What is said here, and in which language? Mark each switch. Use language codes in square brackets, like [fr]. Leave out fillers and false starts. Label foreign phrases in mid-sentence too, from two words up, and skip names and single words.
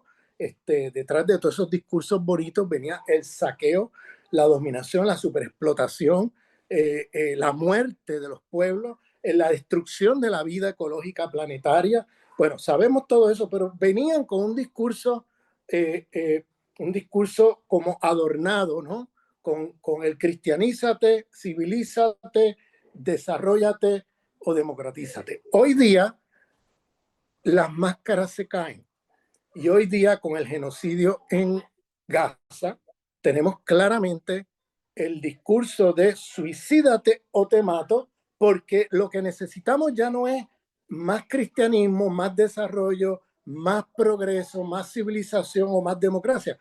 [es] Detrás de todos esos discursos bonitos venía el saqueo, la dominación, la superexplotación, la muerte de los pueblos, la destrucción de la vida ecológica planetaria. Bueno, sabemos todo eso, pero venían con un discurso como adornado, ¿no? Con el cristianízate, civilízate, desarrollate o democratízate. Hoy día las máscaras se caen y hoy día con el genocidio en Gaza tenemos claramente el discurso de suicídate o te mato, porque lo que necesitamos ya no es más cristianismo, más desarrollo, más progreso, más civilización o más democracia.